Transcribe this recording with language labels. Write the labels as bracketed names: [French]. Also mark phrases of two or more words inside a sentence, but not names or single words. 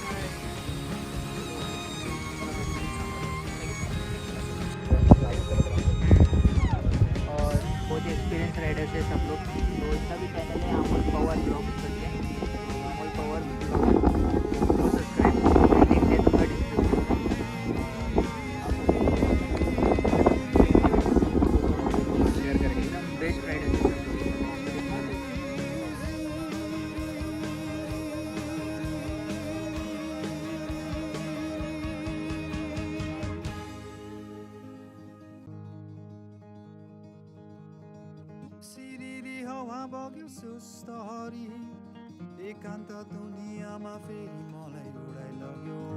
[Hindi] और बहुत ही [English] experience riders [Hindi] है सब लोग। तो इसका भी चैनल है अमोल पवार ब्लॉग्स करके, अमोल पवार ब्लॉग को सब्सक्राइब, लिंक दे दूँगा डिस्क्रिप्शन में। शेयर करेंगे एकदम [English] best riders [Hindi] है सब लोग। [Nepali] सिरिरी हावा बग्यो सुस्तरी एकान्त दुनियाँमा फेरि मलाई उडाइ लग्यो